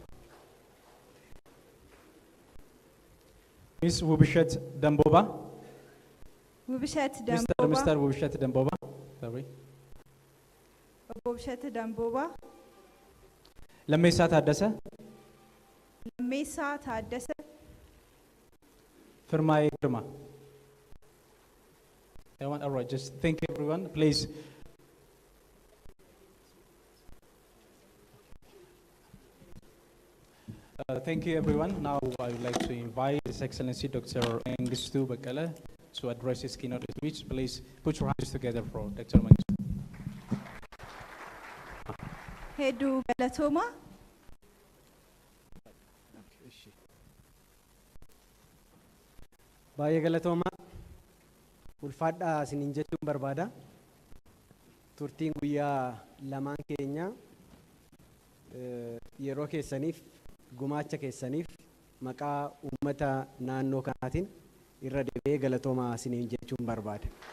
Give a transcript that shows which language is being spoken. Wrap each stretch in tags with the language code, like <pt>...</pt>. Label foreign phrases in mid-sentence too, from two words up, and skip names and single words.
<en>Miss Wubishat Damboba. Wubishat Damboba. Mr. Wubishat Damboba. Sorry. Wubishat Damboba. Lamesa Taddese. Lamesa Taddese. Firmai Girma. All right, just thank everyone. Please. Thank you, everyone. Now I would like to invite His Excellency Dr. Mengistu Bekkele to address his keynote speech. Please put your hands together for Dr. Mengistu.</en> <om>Hedduu galatooma. Baay'ee galatooma. Ulfaadhaa isiniin jechuun barbaada. Turtiin guyyaa lamaan keenya yeroo keessaniif gumaacha keessaniif maqaa uummata naannoo kanaatiin irra deebi'ee galatoomaa isiniin jechuun barbaada.</om>